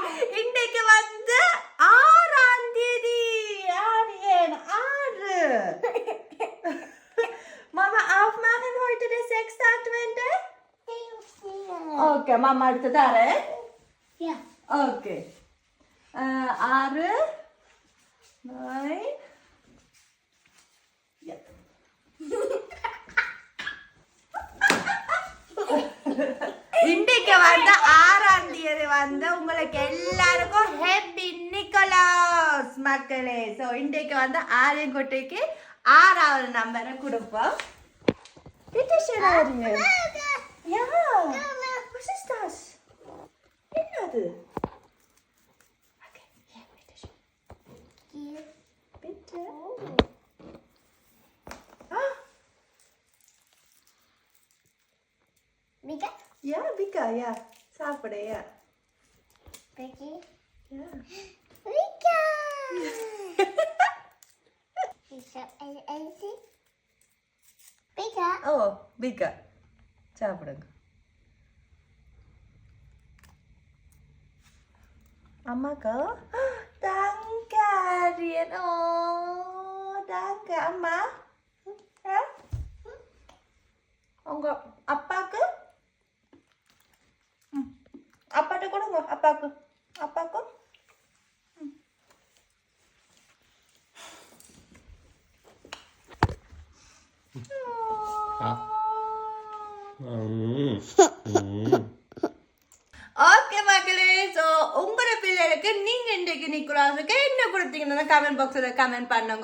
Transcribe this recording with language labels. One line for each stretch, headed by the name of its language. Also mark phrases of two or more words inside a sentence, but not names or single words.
Tamil: இன்றைக்கு வந்து 6ஆம் தேதி. 6.
German: Mamma aufmachen heute det 6.
Tamil: Advent? Okay, mamma எடுத்து தரேன்.
German: Ja. Okay. 6, 9. Ja.
Tamil: இன்றைக்கு வந்து 6ஆம் தேதி வந்து உங்களுக்கு எல்லாருக்கும் ஹேப்பி நிக்கோலாஸ் மக்களே. ஸோ இன்றைக்கு வந்து ஆரியங்குட்டிக்கு 6வது நம்பரை கொடுப்போம்.
German: Bitte schön, Arjen. Ja. Was ist das? என்னது? Okay, hier, bitte schön. Hier. Bitte. Oh. Ah, Mika? ja, Vika, ja. சாப்பிடு, ja. Becky? Ja. Mika! Ich hab ein Essen. Mika? Oh, Vika.
Tamil: சாப்பிடுங்க. அம்மாக்கா?
German: Danke, Arjen. Oh, danke,
Tamil: அம்மா. உங்க அப்பாக்கு? அப்பாட்ட கொடுங்க, அப்பாக்கு. அப்பாக்கு? ஓகே மக்களே, ஸோ உங்களோட பிள்ளைகளுக்கு நீங்க இன்றைக்கு நிக்கோலாஸுக்கு என்ன கொடுத்தீங்கன்னா
English: comment boxில்
Tamil: கமெண்ட் பண்ணுங்க.